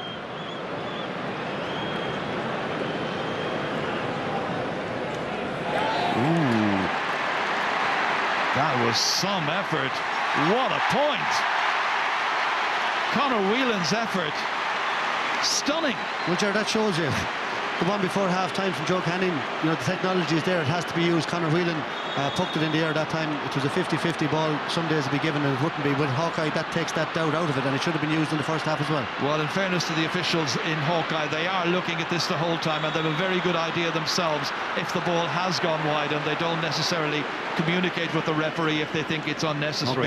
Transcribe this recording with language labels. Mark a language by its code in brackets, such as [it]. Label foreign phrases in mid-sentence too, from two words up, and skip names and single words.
[en] Ooh, that was some effort. What a point. Conor Whelan's effort, stunning. Well, Jared, that shows you the one before half-time from Joe Canning. You know, the technology is there, it has to be used. Conor Whelan pucked it in the air that time. It was a 50-50 ball. Some days it'd be given and it wouldn't be. With Hawkeye, that takes that doubt out of it, and it should have been used in the first half as well. Well, in fairness to the officials in Hawkeye, they are looking at this the whole time, and they have a very good idea themselves if the ball has gone wide, and they don't necessarily communicate with the referee if they think it's unnecessary.